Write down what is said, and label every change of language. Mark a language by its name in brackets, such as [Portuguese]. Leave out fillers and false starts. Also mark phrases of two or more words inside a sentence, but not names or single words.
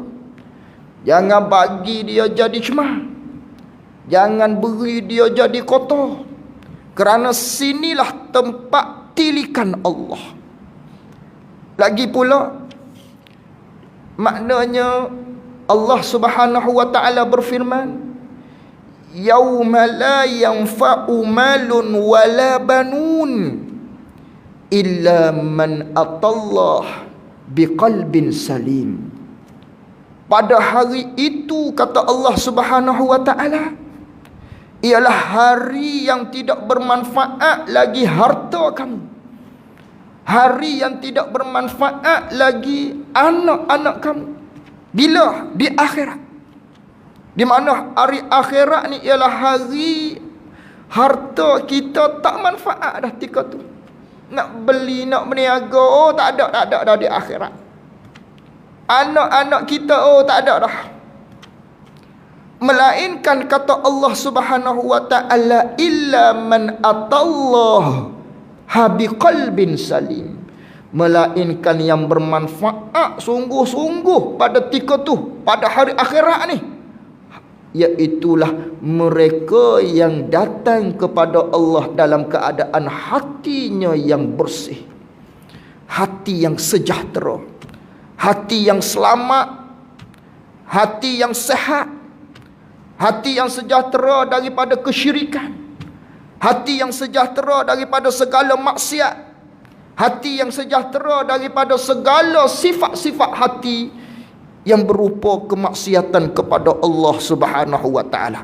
[Malay] Jangan bagi dia jadi cemah, jangan beri dia jadi kotor. Kerana sinilah tempat tilikan Allah. Lagi pula, maknanya Allah [Arabic] سبحانه وتعالى [Malay] berfirman, [Arabic] يوم لا ينفع مال ولا بنون إلا من أتى الله بقلب سليم. [Malay] Pada hari itu, kata Allah [Arabic] سبحانه وتعالى, [Malay] ialah hari yang tidak bermanfaat lagi harta kamu, hari yang tidak bermanfaat lagi anak-anak kamu. Bila? Di akhirat. Di mana hari akhirat ni ialah hari harta kita tak manfaat dah ketika tu. Nak beli, nak berniaga, tak ada dah di akhirat. Anak-anak kita tak ada dah. Melainkan kata Allah [Arabic] سبحانه وتعالى, إلا من أتى الله بقلب سليم. [Malay] Melainkan yang bermanfaat sungguh-sungguh pada ketika tu, pada hari akhirat ni, iaitulah mereka yang datang kepada Allah dalam keadaan hatinya yang bersih, hati yang sejahtera, hati yang selamat, hati yang sehat, hati yang sejahtera daripada kesyirikan, hati yang sejahtera daripada segala maksiat, hati yang sejahtera daripada segala sifat-sifat hati yang berupa kemaksiatan kepada Allah [Arabic] سبحانه وتعالى.